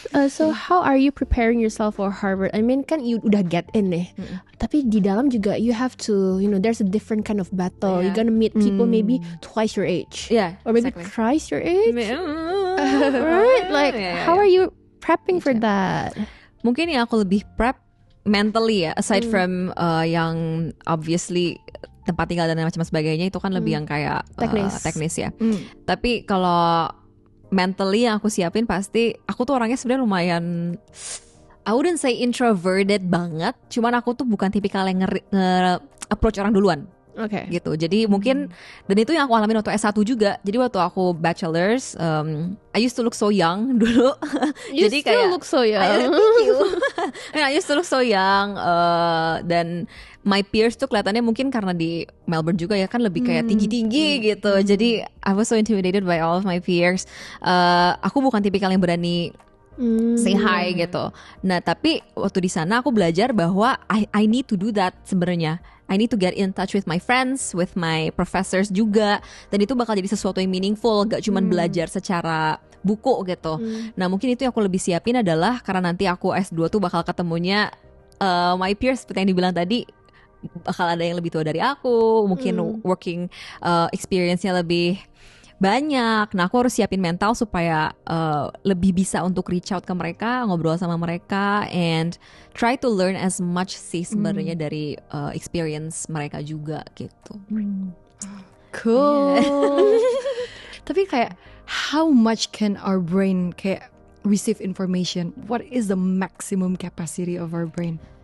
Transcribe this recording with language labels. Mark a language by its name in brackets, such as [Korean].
[English] So how are you preparing yourself for Harvard? I mean kan you udah get in [Indonesian] nih, tapi di dalam juga [English] you have to, there's a different kind of battle. You're gonna meet people maybe twice your age, or maybe thrice your age, right? Like how are you prepping for that? [Indonesian] Mungkin yang aku lebih prep mentally ya, [English] aside from [Indonesian] yang obviously tempat tinggal dan macam sebagainya itu kan lebih yang kayak teknis ya. Tapi kalau mentally yang aku siapin pasti, aku tuh orangnya sebenarnya lumayan, [English] I wouldn't say introverted [Indonesian] banget, cuman aku tuh bukan tipikal yang nge-approach orang duluan. Oke. Gitu. Jadi mungkin, dan itu yang aku alamin waktu S1 juga. Jadi waktu aku [English] bachelor's, I used to look so young [Indonesian] dulu. [English] You [Indonesian] jadi [English] still [Indonesian] kayak, [English] look so young. Thank you. I used to look so young, [Indonesian] dan [English] my peers [Indonesian] tuh kelihatannya mungkin karena di Melbourne juga ya kan lebih kayak tinggi-tinggi gitu. [English] Jadi I was so intimidated by all of my peers. [Indonesian] Aku bukan tipikal yang berani [English] say hi [Indonesian] gitu. Nah tapi waktu di sana aku belajar bahwa [English] I need to do that [Indonesian] sebenarnya. [English] I need to get in touch with my friends, with my professors [Indonesian] juga. Dan itu bakal jadi sesuatu yang meaningful, gak cuma belajar secara buku gitu. Nah mungkin itu yang aku lebih siapin adalah karena nanti aku S2 tuh bakal ketemunya [English] my peers [Indonesian] seperti yang dibilang tadi, bakal ada yang lebih tua dari aku, mungkin working experience-nya lebih banyak. Nah aku harus siapin mental supaya lebih bisa untuk [English] reach out [Indonesian] ke mereka, ngobrol sama mereka, [English] and try to learn as much [Indonesian] sih sebenarnya dari experience mereka juga gitu. [English] Cool. [Indonesian] Tapi kayak [English] how much can our brain kayak receive information? What is the maximum capacity of our brain?